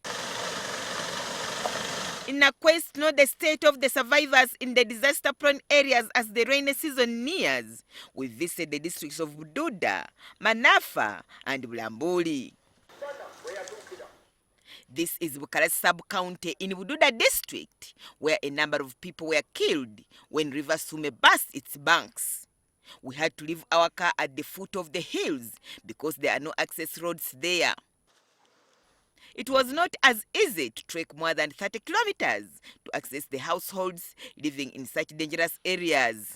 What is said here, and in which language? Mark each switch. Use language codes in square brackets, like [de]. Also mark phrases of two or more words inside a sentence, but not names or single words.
[en] In a quest to know the state of the survivors in the disaster-prone areas as the rainy season nears, we visit the districts of Bududa, Manafa and Bulambuli. This is Bukaras sub-county in Bududa district, where a number of people were killed when River Sume burst its banks. We had to leave our car at the foot of the hills because there are no access roads there. It was not as easy to trek more than 30 kilometers to access the households living in such dangerous areas.